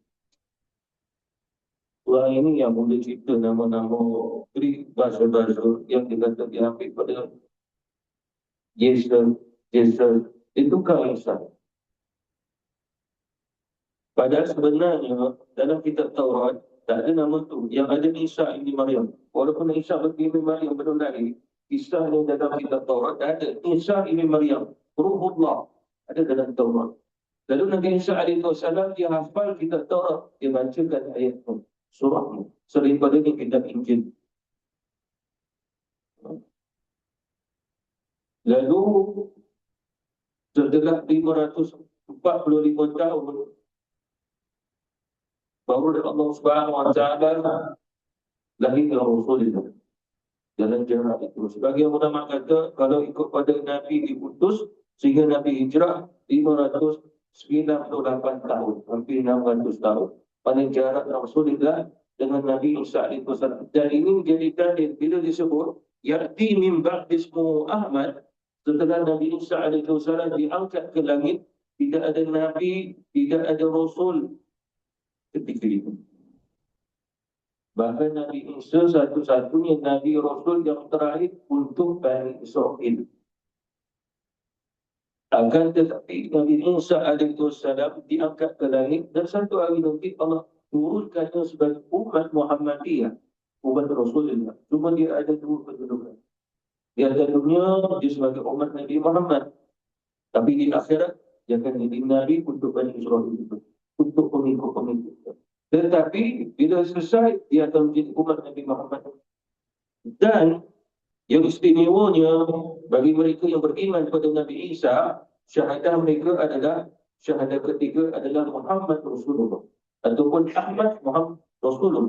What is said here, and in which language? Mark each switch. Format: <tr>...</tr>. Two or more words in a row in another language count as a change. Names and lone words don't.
<ms>Orang ini yang boleh cerita nama-nama Greek, bahasa-bahasa yang dikata diambil pada Yesus, itu Isa. Padahal sebenarnya dalam kitab Taurat tak ada nama tu. Yang ada Isa ibn Maryam. Walaupun Isa ibn Maryam belum lahir, kisahnya dalam kitab Taurat ada Isa ibn Maryam, Ruhullah, ada dalam Taurat. Lalu Nabi Isa alaihissalam dia hafal kitab Taurat, dia bacakan ayat tu, surah tu. Daripada ni kitab Injil. Lalu setelah 545 tahun baru Allah</ms> <ar>سبحانه وتعالى</ar> <ms>lahir Rasulullah dalam jarak itu. Sebagian ulama kata kalau ikut pada Nabi diutus sehingga Nabi hijrah 598 tahun, hampir 600 tahun. Pada jarak Rasulullah dengan Nabi Isa alaihissalam. Dan ini menjadi dalil bila disebut</ms> <ar>يأتي من بعدي اسمه أحمد,</ar> <ms>setelah Nabi Isa alaihissalam diangkat ke langit, tidak ada Nabi, tidak ada Rasul ketika itu. Bahkan Nabi Isa satu-satunya Nabi Rasul yang terakhir untuk Bani Israel. Akan tetapi Nabi Isa alaihissalam diangkat ke langit dan satu hari nanti Allah turunkannya sebagai umat Muhammadiyah, umat Rasulullah. Cuma dia ada dua kedudukan. Di atas dunia dia sebagai umat Nabi Muhammad. Tapi di akhirat dia akan jadi Nabi untuk Bani Israel itu, untuk pengikut-pengikut. Tetapi bila selesai dia akan menjadi umat Nabi Muhammad. Dan yang istimewanya bagi mereka yang beriman kepada Nabi Isa, syahadah mereka adalah, syahadah ketiga adalah Muhammad Rasulullah ataupun Ahmad Muhammad Rasulullah.</ms>